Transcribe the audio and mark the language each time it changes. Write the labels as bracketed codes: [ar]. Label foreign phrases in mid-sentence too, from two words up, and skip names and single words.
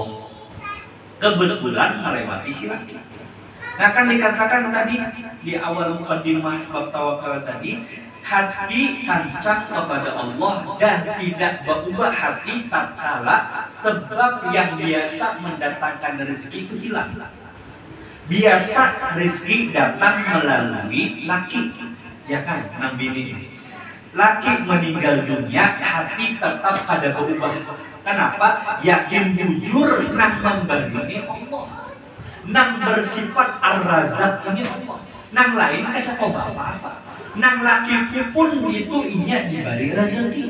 [bjn] Kebetulan melewati si laki. Nah kan dikatakan tadi di awal mukadimah bab tawakal tadi, hati kancang kepada Allah dan tidak berubah hati tatkala sebab yang biasa mendatangkan rezeki itu hilang. Biasa rezeki datang melalui laki, ya kan, Nabi ini. Laki meninggal dunia, hati tetap kada berubah. Kenapa? Yakin jujur nang memberi ini Allah, nang bersifat ar-razak ini Allah. Nang lain ada apa-apa. Nang laki pun itu inya diberi rezeki.